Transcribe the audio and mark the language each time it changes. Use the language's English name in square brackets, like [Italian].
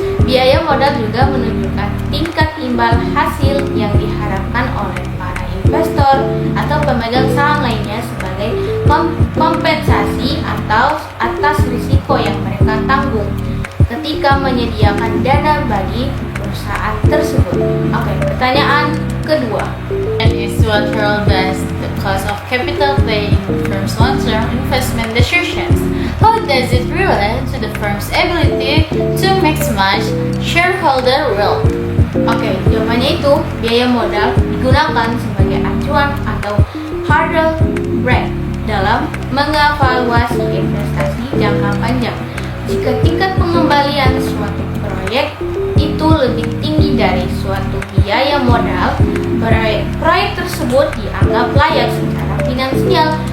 [Indonesian] Biaya modal juga menunjukkan tingkat imbal hasil yang diharapkan oleh para investor atau pemegang saham lainnya sebagai kompensasi atau atas risiko yang mereka tanggung ketika menyediakan dana bagi perusahaan tersebut. Oke, pertanyaan kedua. [English] And is what role does the cost of capital play in firm's long-term investment decisions? How does it relate to the firm's ability to maximize shareholder wealth? [Indonesian] Oke, jawabannya itu biaya modal digunakan sebagai acuan atau hurdle rate dalam mengevaluasi investasi jangka panjang. Jika tingkat pengembalian suatu proyek itu lebih tinggi dari suatu biaya modal, proyek tersebut dianggap layak secara finansial.